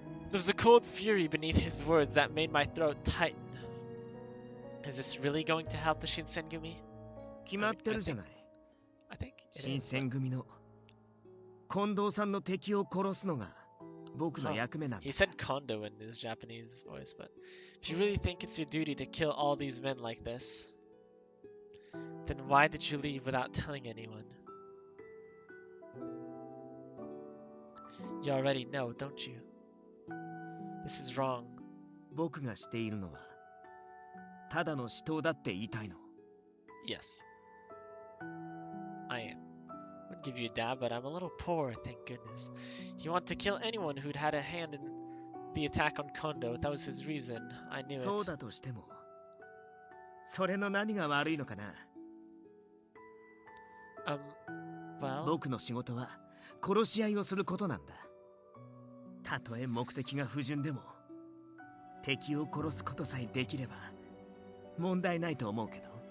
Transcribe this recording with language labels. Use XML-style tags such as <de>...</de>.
<en>There was a cold fury beneath his words that made my throat tighten. Is this really going to help the Shinsengumi?</en> <ja>決まってるじゃない。</ja> <en>I think</en> <ja>新選組の近藤さんの敵を殺すのが僕の役目なんだ。</ja> <en>He said Kondo in his Japanese voice, but if you really think it's your duty to kill all these men like this, then why did you leave without telling anyone? You already know, don't you? This is wrong.</en> <ja>僕がしているのはただの死闘だって言いたいの。</ja> <en>Yes. I am. Would give you a dab, but I'm a little poor, thank goodness. He wanted to kill anyone who'd had a hand in the attack on Kondo. That was his reason. I knew it.</en> <ja>そうだとしても、それの何が悪いのかな。</ja> <en>Well.</en> <ja>僕の仕事は殺し合いをすることなんだ。たとえ目的が不純でも、敵を殺すことさえできれば問題ないと思うけど。</ja>